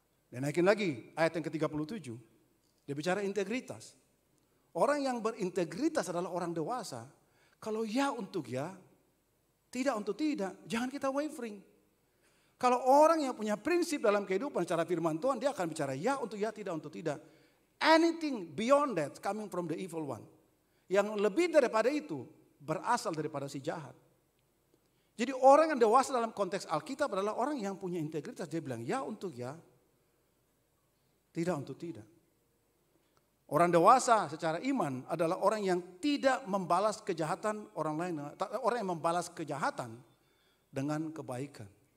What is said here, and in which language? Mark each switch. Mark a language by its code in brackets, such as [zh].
[id] Dan naikin lagi ayat yang ke-37. Dia bicara integritas. Orang yang berintegritas adalah orang dewasa. Kalau ya untuk ya, tidak untuk tidak, jangan kita wavering. Kalau orang yang punya prinsip dalam kehidupan secara firman Tuhan, dia akan bicara ya untuk ya, tidak untuk tidak. [en] Anything beyond that coming from the evil one. [id] Yang lebih daripada itu berasal daripada si jahat. Jadi orang yang dewasa dalam konteks Alkitab adalah orang yang punya integritas. Dia bilang ya untuk ya, tidak untuk tidak. Orang dewasa secara iman adalah orang yang tidak membalas kejahatan orang lain. Orang yang membalas kejahatan dengan kebaikan.